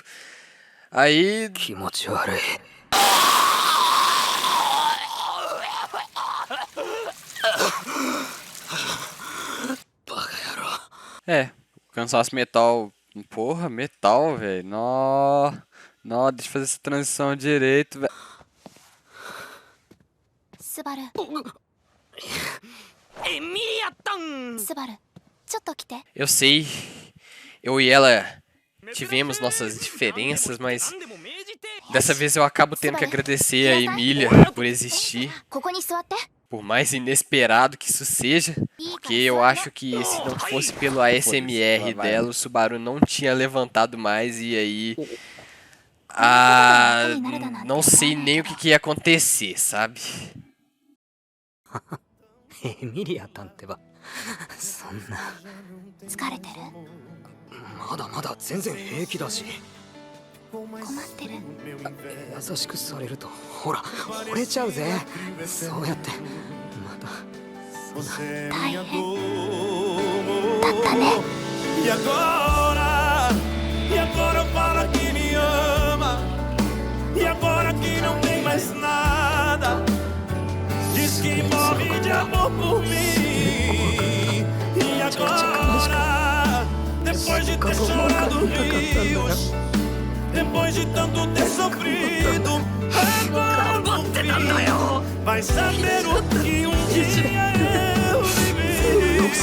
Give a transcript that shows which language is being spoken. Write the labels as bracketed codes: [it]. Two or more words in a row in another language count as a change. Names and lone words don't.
[pt] Aí... o cansaço mental... Porra, metal, velho. Nó, deixa eu fazer essa transição direito, velho. [ja] スバルスバルちょっと来て [pt] Eu sei, eu e ela tivemos nossas diferenças, mas dessa vez eu acabo tendo que agradecer a Emília por existir, [ja] ここに座って [pt] por mais inesperado que isso seja, porque eu acho que se não fosse pelo ASMR dela, o Subaru não tinha levantado mais e aí... não sei nem o que ia acontecer, sabe? [ja] エミリアたんてばそんな疲れてるまだまだ全然平気だし困ってる優しくされるとほら惚れちゃうぜそうやってまた大変だったね [pt] E agora eu falo que me ama. E agora que não tem mais nada. Diz que morre de amor por mim. E agora, depois de ter chorado rios, depois de tanto ter sofrido, agora no fim vai saber o que dia eu vivi.